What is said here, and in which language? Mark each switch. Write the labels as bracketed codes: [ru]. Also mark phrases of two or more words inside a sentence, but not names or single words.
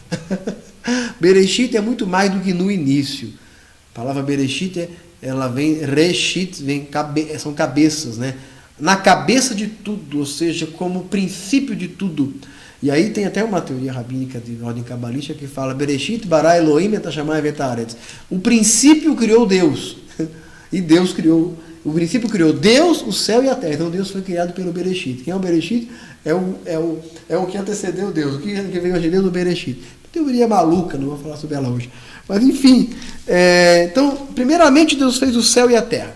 [pt] Bereshit é muito mais do que no início. A palavra Bereshit, ela vem, Reshit, são cabeças, né? Na cabeça de tudo, ou seja, como princípio de tudo. E aí tem até uma teoria rabínica de ordem cabalística que fala [he] בראשית ברא אלהים את השמים ואת הארץ. [pt] O princípio criou Deus. E Deus criou, o princípio criou Deus, o céu e a terra. Então Deus foi criado pelo Bereshit. Quem é o Bereshit? É o que antecedeu Deus. O que veio antes de Deus? O Bereshit. Teoria maluca, não vou falar sobre ela hoje. Mas enfim, então, primeiramente Deus fez o céu e a terra.